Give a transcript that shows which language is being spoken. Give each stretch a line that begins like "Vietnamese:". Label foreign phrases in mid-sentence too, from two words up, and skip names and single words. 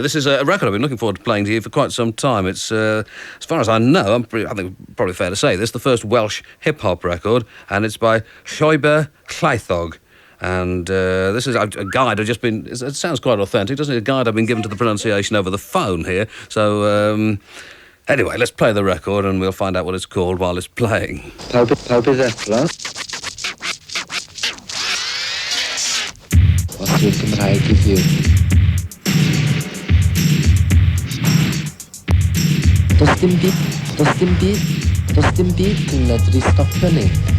English: This is a record I've been looking forward to playing to you for quite some time. It's, as far as I know, I think probably fair to say, this is the first Welsh hip-hop record, and it's by Llwybr, Llaethog. And this is a guide I've just been... It sounds quite authentic, doesn't it? A guide I've been given to the pronunciation over the phone here. So, anyway, let's play the record and we'll find out what it's called while it's playing.
Welsh: Os yw'r Gymraeg I fyw. Does dim byd yn medru stopio ni.